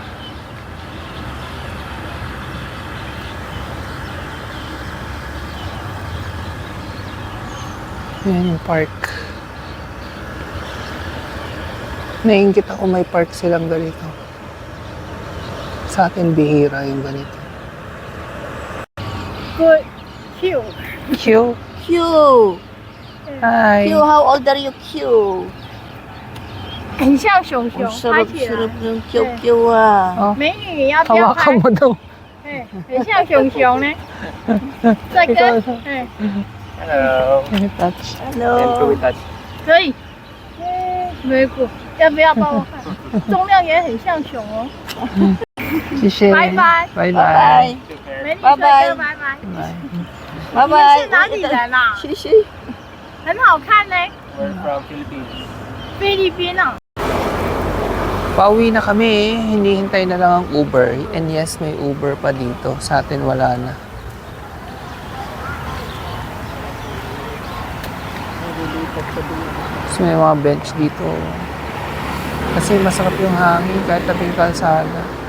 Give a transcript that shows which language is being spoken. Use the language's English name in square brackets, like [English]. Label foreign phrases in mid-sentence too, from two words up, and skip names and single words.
[Filipino] Yan yung park. Nainggit ako may park silang ganito. Sa atin bihira yung ganito. Good. Q. Cute. Q. Hi. [English] Q, how old are you, Q? [Chinese] 很像熊熊， [Filipino] Ang [Chinese] 拍起来。 [Filipino] sarap-sarap ng Q ah. Oh, [Chinese] 美女，你要不要拍 [Filipino] hawakan？mo daw. [Chinese] 哎，很像熊熊呢。这个，哎， [English] Hello. Can you touch? And Hello. we touch. [Chinese] 可以。美股，要不要帮我看？重量也很像熊哦。谢谢。拜拜拜拜。 [English] Bye-bye. [Chinese] 美女帅 [English] Bye-bye [Chinese] 哥，拜拜。你 [English] Bye-bye. [Chinese] 是哪里人啊？ Shishi. 很好看呢， [English] We're from Philippines. [Chinese] 菲律宾啊。 [Filipino] Pauwi na kami, hinihintay na lang ang Uber. [English] And yes, [Filipino] may Uber pa dito. Sa atin wala na. So, may mga bench dito. Kasi masarap yung hangin kahit tabing kalsada.